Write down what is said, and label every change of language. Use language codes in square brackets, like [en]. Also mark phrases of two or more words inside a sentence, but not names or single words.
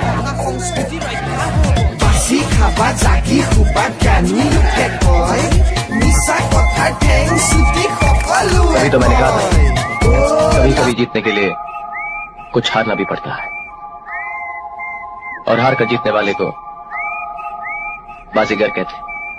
[as] বাচি খাবা জাগি শুবা জ্ঞানী লোকে কয় মিছা কথাৰ ঠেং চুটি সকলোৱে [hi] कभी कभी जीतने के लिए कुछ हारना भी पड़ता है और हार कर जीतने वाले को बाजीगर कहते हैं।